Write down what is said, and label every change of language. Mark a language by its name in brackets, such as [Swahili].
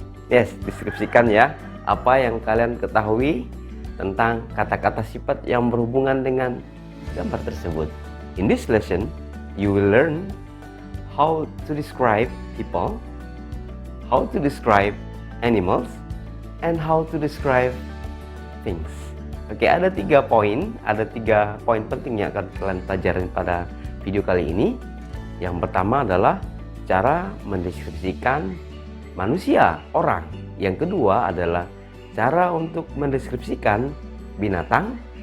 [Indonesian] Yes, deskripsikan ya apa yang kalian ketahui tentang kata-kata sifat yang berhubungan dengan gambar tersebut. [English] In this lesson, you will learn how to describe people, how to describe animals, and how to describe things. [Indonesian] Oke, ada tiga poin penting yang akan kalian pelajari pada video kali ini. Yang pertama adalah cara mendeskripsikan manusia, orang. Yang kedua adalah cara untuk mendeskripsikan binatang.